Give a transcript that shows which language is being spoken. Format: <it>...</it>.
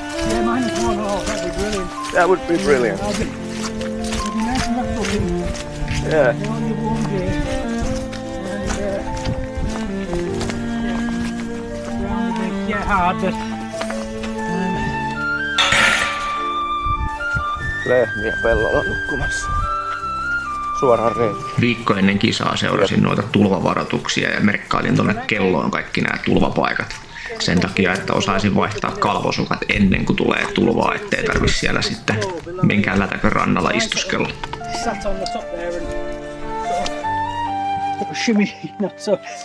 <en>Yeah, -1. Oh, that'd be brilliant. That would be brilliant. It'd be nice and rough looking. Yeah. Only one day. And around the big, yeah, hard, but</en> <fi>Lehmiä pellolla nukkumassa. Suoraan reitiin. Viikko ennen kisaa seurasin noita tulvavaroituksia ja merkkailin tuonne kelloon kaikki nämä tulvapaikat. Sen takia, että osaisin vaihtaa kalvosukat ennen kuin tulee tulvaa, ettei tarvitse siellä sitten minkään lätäkön rannalla istuskella.</fi> <en>sat on the top there and sort of shimmy, so.</en>